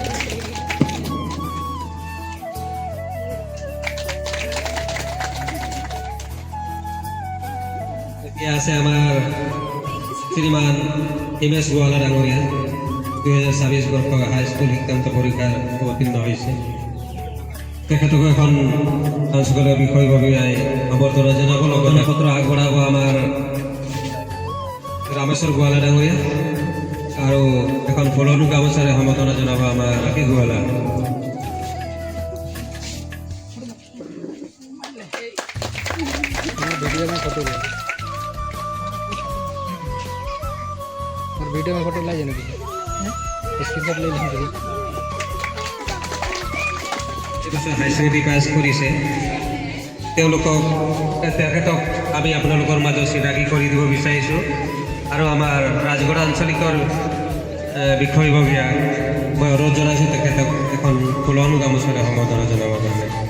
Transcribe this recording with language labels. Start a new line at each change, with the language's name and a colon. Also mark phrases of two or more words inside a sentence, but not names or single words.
Assamese: এতিয়া আছে আমাৰ শ্ৰীমান হিমেশ গোৱালা ডাঙৰীয়া, 2026 বৰ্ষৰ হাইস্কুল শিক্ষান্ত পৰীক্ষাত অৱতীৰ্ণ হৈছে। তেখেতকো এখন আঞ্চলিক বিষয়ববীয়াই সম্বৰ্ধনা জনাব, লগতে পত্ৰ আগবঢ়াব আমাৰ ৰামেশ্বৰ গোৱালা ডাঙৰীয়া আৰু এখন ফুলন গামোচাৰে সম্বৰ্ধনা জনাব আমাৰ ৰাখী গোৱালা।
Hindi: वीडियो में फोटो ले और वीडियो में फोटो ला जाने की स्क्रीनशॉट ले लेंगे।
Assamese: এবছৰ
English: high secondary
Assamese: পাছ কৰিছে, তেওঁলোকক তেখেতক আমি আপোনালোকৰ মাজত চিনাকি কৰি দিব বিচাৰিছোঁ আৰু আমাৰ ৰাজগড় আঞ্চলিকৰ বিষয়ববীয়া মই অনুৰোধ জনাইছোঁ তেখেতক এখন ফুলন গামোচাৰে সম্বৰ্ধনা জনাবৰ কাৰণে।